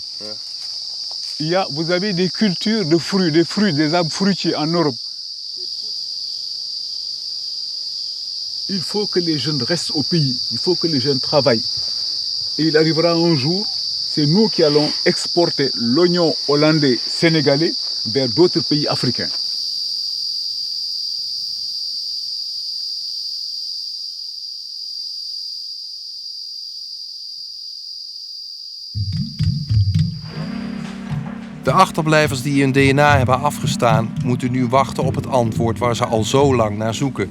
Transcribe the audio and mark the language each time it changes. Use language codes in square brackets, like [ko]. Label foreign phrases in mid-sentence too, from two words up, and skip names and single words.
[fr] Vous avez des cultures de fruits, des arbres fruitiers en Europe. Il faut que les jeunes restent au pays, il faut que les jeunes travaillent. Et il arrivera un jour, c'est nous qui allons exporter l'oignon hollandais, sénégalais vers d'autres pays africains. [nl] De achterblijvers die hun DNA hebben afgestaan, moeten nu wachten op het antwoord waar ze al zo lang naar zoeken.